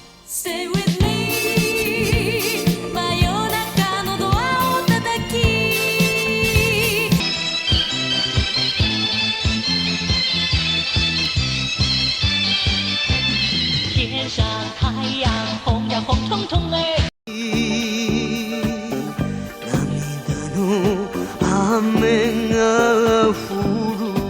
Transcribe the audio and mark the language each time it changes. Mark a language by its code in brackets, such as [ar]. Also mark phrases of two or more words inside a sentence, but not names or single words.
[en] Stay with me [ja] 真夜中のドアを叩き [zh] 天上太阳红呀红彤彤哎 [ja] 涙の雨が降る